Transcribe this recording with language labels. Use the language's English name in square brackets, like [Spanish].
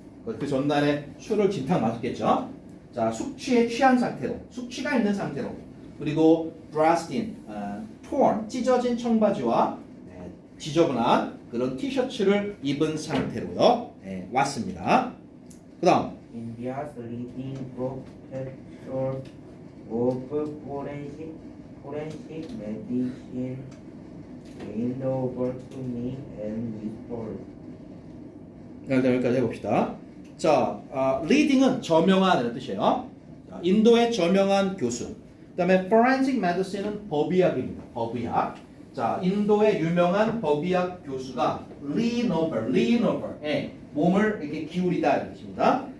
[Korean] 그 전날에 술을 진탕 마셨겠죠. 자, 숙취에 취한 상태로, 숙취가 있는 상태로. 그리고 [English] dressed in, torn, [Korean] 찢어진 청바지와 지저분한 그런 티셔츠를 입은 상태로요. 왔습니다. 그 다음. [English] India's leading professor of forensic medicine leaned over to me and whispered. [Korean] 일단 여기까지 해봅시다. 자, leading은 저명한 뜻이에요. 자, 인도의 저명한 교수. 그 다음에 forensic medicine은 법의학입니다. 법의학. 자, 인도의 유명한 법의학 교수가 [English] lean over, [Korean] 몸을 이렇게 기울이다 이런 뜻입니다.